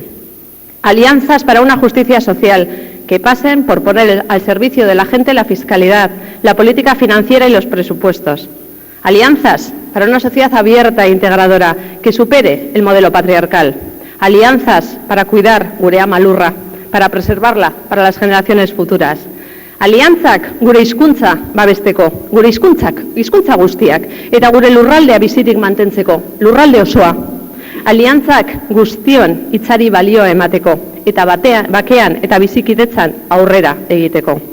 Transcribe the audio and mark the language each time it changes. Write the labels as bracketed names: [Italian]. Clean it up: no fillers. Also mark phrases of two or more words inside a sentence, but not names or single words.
[Spanish] Alianzas para una justicia social que pasen por poner al servicio de la gente la fiscalidad, la política financiera y los presupuestos. Alianzas para una sociedad abierta e integradora que supere el modelo patriarcal. Alianzas para cuidar [Basque] gure ama lurra, [Spanish] para preservarla para las generaciones futuras. [Basque] Aliantzak gure hizkuntza babesteko, gure hizkuntza guztiak, eta gure lurraldea bizirik mantentzeko, lurralde osoa. Aliantzak guztion hitzari balioa emateko, eta bakean eta bizikidetzan aurrera egiteko.